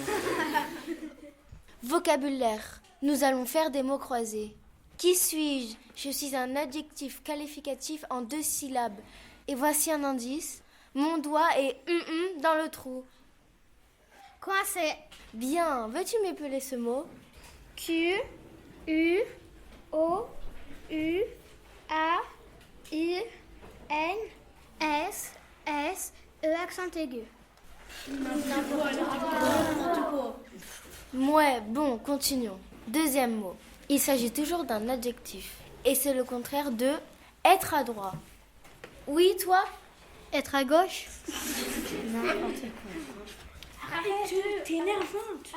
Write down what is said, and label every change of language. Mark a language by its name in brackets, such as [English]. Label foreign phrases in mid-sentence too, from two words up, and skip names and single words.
[French] Vocabulaire. Nous allons faire des mots croisés. Qui suis-je? Je suis un adjectif qualificatif en 2 syllabes. Et voici un indice. Mon doigt est dans le trou. Coincé. Bien, veux-tu m'épeler ce mot? Q, U, O, U, A, I, N, S, S, E accent aigu. Ouais, bon, continuons. Deuxième mot. Il s'agit toujours d'un adjectif. Et c'est le contraire de être adroit. Oui, toi? Être à gauche. Arrête, t'es énervante.